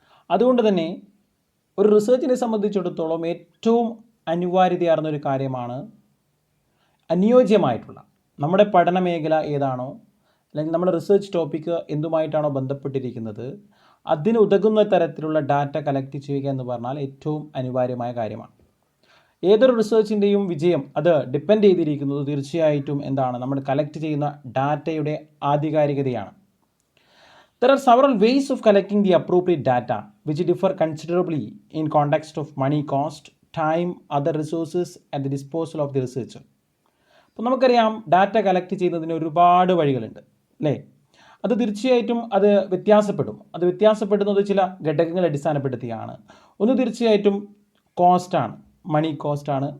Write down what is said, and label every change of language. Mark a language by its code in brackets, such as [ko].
[ml] അതുകൊണ്ട് തന്നെ ഒരു റിസർച്ചിനെ സംബന്ധിച്ചിടത്തോളം ഏറ്റവും അനിവാര്യതയാർന്നൊരു കാര്യമാണ് അനുയോജ്യമായിട്ടുള്ള നമ്മുടെ പഠന മേഖല ഏതാണോ, അല്ലെങ്കിൽ നമ്മുടെ റിസർച്ച് ടോപ്പിക്ക് എന്തുമായിട്ടാണോ ബന്ധപ്പെട്ടിരിക്കുന്നത്, അതിന് ഉതകുന്ന തരത്തിലുള്ള ഡാറ്റ കളക്ട് ചെയ്യുക എന്ന് പറഞ്ഞാൽ ഏറ്റവും അനിവാര്യമായ കാര്യമാണ്. ഏതൊരു റിസർച്ചിൻ്റെയും വിജയം അത് ഡിപ്പെൻഡ് ചെയ്തിരിക്കുന്നത് തീർച്ചയായിട്ടും എന്താണ്? നമ്മൾ കളക്ട് ചെയ്യുന്ന ഡാറ്റയുടെ ആധികാരികതയാണ്. [en] There are several ways of collecting the appropriate data which differ considerably in context of money cost, time, other resources at the disposal of the researcher. [ml] അപ്പോൾ നമുക്കറിയാം ഡാറ്റ കളക്ട് ചെയ്യുന്നതിന് ഒരുപാട് വഴികളുണ്ട്, അല്ലേ? അത് തീർച്ചയായിട്ടും അത് വ്യത്യാസപ്പെടും. അത് വ്യത്യാസപ്പെടുന്നത് ചില ഘടകങ്ങൾ അടിസ്ഥാനപ്പെടുത്തിയാണ്. ഒന്ന് തീർച്ചയായിട്ടും കോസ്റ്റാണ്, മണി കോസ്റ്റാണ്.